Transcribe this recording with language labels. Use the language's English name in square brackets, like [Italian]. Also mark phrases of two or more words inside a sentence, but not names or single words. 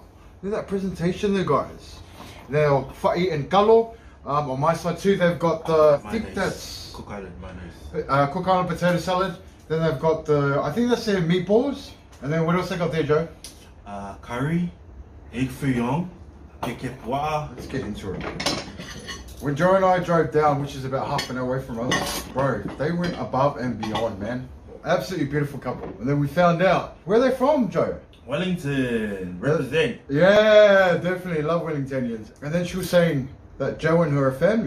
[English] Look at that presentation there, guys. They're fa'i and kalo. On my side too, they've got the, I think that's Cook Island mayonnaise. Cook Island potato salad. Then they've got the, I think that's their meatballs. And then what else they got there, Joe? Curry, egg fouillon, [Samoan] keke pua'a. [English] Let's get into it. When Joe and I drove down, which is about half an hour away from us, bro, they went above and beyond, man. Absolutely beautiful couple. And then we found out, where are they from, Joe? Wellington, represent. Yeah, definitely love Wellingtonians. And then she was saying that Joe and her are family.